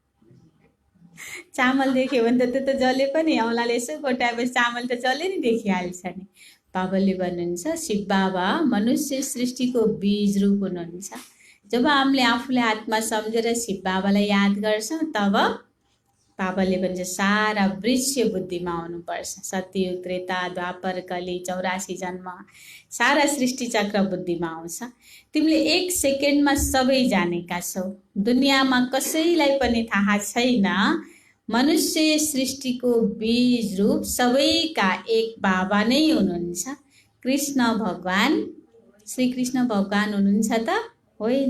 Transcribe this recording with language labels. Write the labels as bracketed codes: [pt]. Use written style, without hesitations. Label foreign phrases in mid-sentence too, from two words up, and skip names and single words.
[ne] चामल देख्यो भने त त्यो त जले पनि, औँलाले यसो कोट्याएपछि चामल त जले नि देखिहाल्छ नि। बाबाले भन्नुहुन्छ शिव बाबा मनुष्य सृष्टिको बीज रूप हुनुहुन्छ। जब हामीले आफूले आत्मा सम्झेर शिव बाबालाई याद गर्छौँ तब बाबाले भन्छ सारा वृक्ष बुद्धिमा आउनुपर्छ। सत्ययुग, त्रेता, द्वापर, कली, 84 जन्म, सारा सृष्टि चक्र बुद्धिमा आउँछ। तिमीले 1 सेकेन्डमा सबै जानेका छौ। दुनियाँमा कसैलाई पनि थाहा छैन मनुष्य सृष्टिको बीज रूप सबैका एक बाबा नै हुनुहुन्छ। कृष्ण भगवान, श्रीकृष्ण भगवान हुनुहुन्छ त होइन।